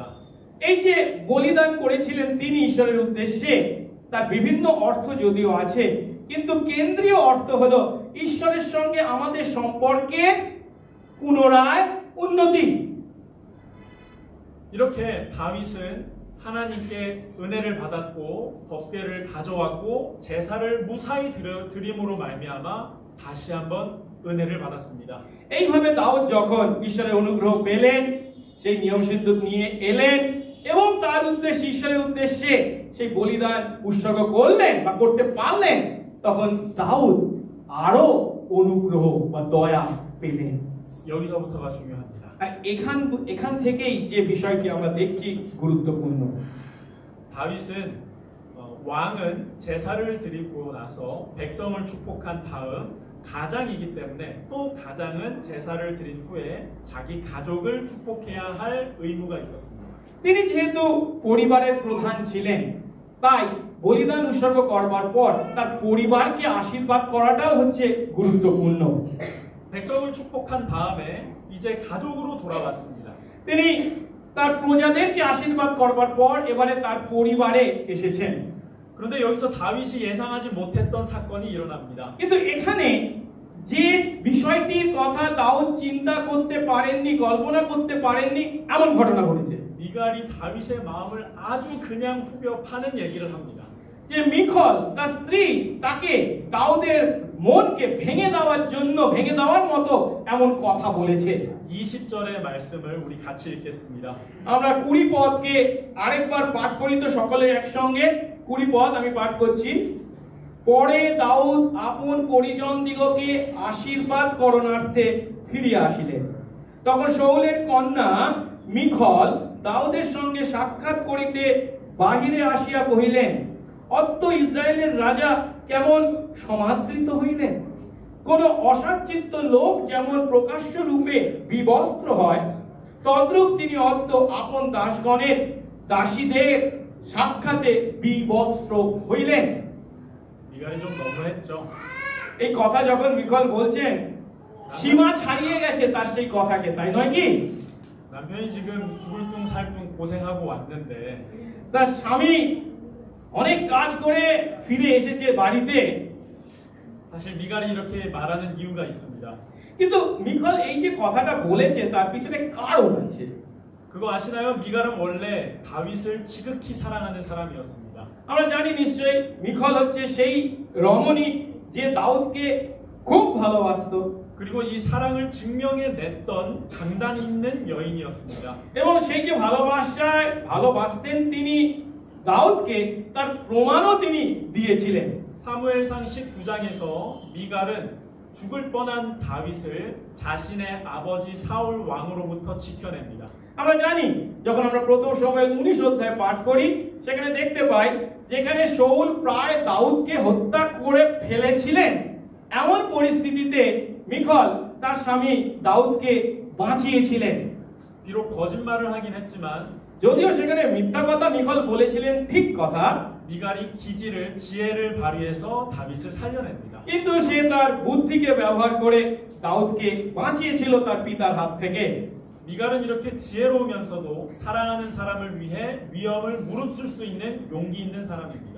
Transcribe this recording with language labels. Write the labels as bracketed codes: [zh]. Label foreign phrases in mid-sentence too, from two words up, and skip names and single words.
[bn] এই যে বলিদান করেছিলেন তিনি ঈশ্বরের উদ্দেশ্যে, তার বিভিন্ন অর্থ যদিও আছে, কিন্তু কেন্দ্রীয় অর্থ হলো ঈশ্বরের সঙ্গে আমাদের সম্পর্কের পুনরায় উন্নতি। [ko] 이렇게 다윗은 하나님께 은혜를 받았고 법궤를 가져왔고 제사를 무사히 드림으로 말미암아 다시 한번 은혜를 받았습니다. [bn] এইভাবে দাউদ যখন ঈশ্বরের অনুগ্রহ পেলেন, সেই নিয়ম সিন্ধুক নিয়ে এলেন এবং তার উদ্দেশ্যে, ঈশ্বরের উদ্দেশ্যে সেই বলিদান উৎসর্গ করলেন বা করতে পারলেন, তখন দাউদ আরো অনুগ্রহ বা দয়া পেলেন। [ko] 여기서부터가 중요합니다. [bn] আর এখান থেকেই যে বিষয়টি আমরা দেখছি গুরুত্বপূর্ণ। [ko] 다윗은 왕은 제사를 드리고 나서 백성을 축복한 다음 가장이기 때문에 또 가장은 제사를 드린 후에 자기 가족을 축복해야 할 의무가 있었습니다. [bn] তিনি যেহেতু পরিবারের প্রধান ছিলেন, তাই বলিদান উৎসর্গ করবার পর তার পরিবারকে আশীর্বাদ করাটাও হচ্ছে গুরুত্বপূর্ণ। [ko] 백성을 축복한 다음에 이제 가족으로 돌아왔습니다. [bn] তিনি তার প্রজাদেরকে আশীর্বাদ করবার পর এবারে তার পরিবারে এসেছেন। [ko] 그런데 여기서 다윗이 예상하지 못했던 사건이 일어납니다. [bn] কিন্তু এখানে যে বিষয়টির কথা দাউদ চিন্তা করতে পারেননি, কল্পনা করতে পারেননি, এমন ঘটনা ঘটেছে। [ko] 미갈이 다윗의 마음을 아주 그냥 후벼 파는 얘기를 합니다. [bn] যে মিখল তার স্ত্রী তাকে দাউদের মনকে ভেঙে দেওয়ার জন্য, ভেঙে দেওয়ার মতো এমন কথা বলেছে। [ko] 20절의 말씀을 우리 같이 읽겠습니다. [bn] আমরা 20 পদকে আরেকবার পাঠ করি তো সকলে একসঙ্গে। 20 পদ আমি পাঠ করছি। পরে দাউদ আপন পরিজন দিগকে আশীর্বাদ করণার্থে ফিরিয়া আসিলেন। তখন শাউলের কন্যা মিখল দাউদের সঙ্গে সাক্ষাৎ করিতে বাহিরে আসিয়া কহিলেন, অত্য ইসরায়েলের রাজা কেমন সমাদৃত হইলেন। কোন অসচ্চিত্ত লোক যেমন প্রকাশ্য রূপে বিবস্ত্র হয়, তদ্রূপ তিনি অদ্য আপন দাসগণের দাসীদের সাক্ষাতে বিবস্ত্র হইলেন। [ko] 미갈이 좀 너무했죠. [bn] এই কথা যখন মিখল বলছেন, সীমা ছাড়িয়ে গেছে তার সেই কথাকে, তাই নয় কি? [ko] 남편이 지금 죽을 둥 살 둥 고생하고 왔는데 [bn] তার স্বামী অনেক কাজ করে ফিরে এসেছে বাড়িতে, [ko] 사실 미갈이 이렇게 말하는 이유가 있습니다. [bn] কিন্তু মিখল এই যে কথাটা বলেছে তার পিছনে কারণ আছে। [ko] 그거 아시나요? 미갈은 원래 다윗을 지극히 사랑하는 사람이었습니다. [bn] আমরা জানি নিশ্চয়ই মিখল হচ্ছে সেই রমণী যে দাউদকে খুব ভালোবাসতো [ko] 그리고 이 사랑을 증명해 냈던 강단 있는 여인이었습니다. [bn] এবং সেই যে ভালোবাসতেন তিনি দাউদকে, তার প্রমাণও তিনি দিয়েছিলেন। [ko] 사무엘상 19장에서 미갈은 죽을 뻔한 다윗을 자신의 아버지 사울 왕으로부터 지켜냅니다. [bn] আমরা জানি যখন আমরা প্রথম সময়ের 19 অধ্যায় পাঠ করি, সেখানে দেখতে পাই যেখানে শাউল প্রায় দাউদকে হত্যা করে ফেলেছিলেন, এমন পরিস্থিতিতে মিখল তার স্বামী দাউদকে বাঁচিয়েছিলেন। [ko] 비록 거짓말을 하긴 했지만 [bn] যদিও সেখানে মিথ্যা কথা মিখল বলেছিলেন, ঠিক কথা, [ko] 미갈이 기지를 지혜를 발휘해서 다윗을 살려냅니다. [bn] কিন্তু সে তার বুদ্ধিকে ব্যবহার করে দাউদকে বাঁচিয়েছিল তার পিতার হাত থেকে। [ko] 미갈은 이렇게 지혜로우면서도 사랑하는 사람을 위해 위험을 무릅쓸 수 있는 용기 있는 사람입니다.